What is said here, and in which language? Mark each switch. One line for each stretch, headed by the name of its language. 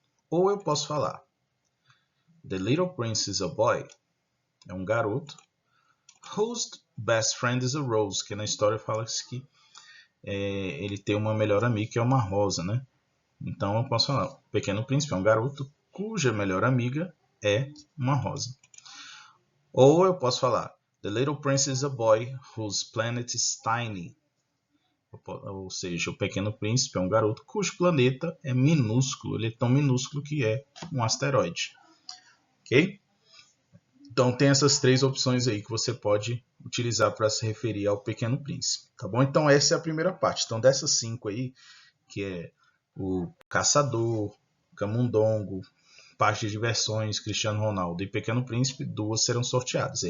Portuguese: Ou eu posso falar
English: The Little Prince is a boy,
Portuguese: é um garoto,
English: whose best friend is a rose,
Portuguese: que na história fala que ele tem uma melhor amiga que é uma rosa, né? Então eu posso falar, o Pequeno Príncipe é um garoto cuja melhor amiga é uma rosa. Ou eu posso falar,
English: The Little Prince is a boy whose planet is tiny.
Portuguese: Ou seja, o Pequeno Príncipe é um garoto cujo planeta é minúsculo, ele é tão minúsculo que é um asteroide. Ok? Então tem essas três opções aí que você pode utilizar para se referir ao Pequeno Príncipe, tá bom? Então essa é a primeira parte. Então dessas 5 aí, que é o Caçador, Camundongo, Parque de Diversões, Cristiano Ronaldo e Pequeno Príncipe, 2 serão sorteadas.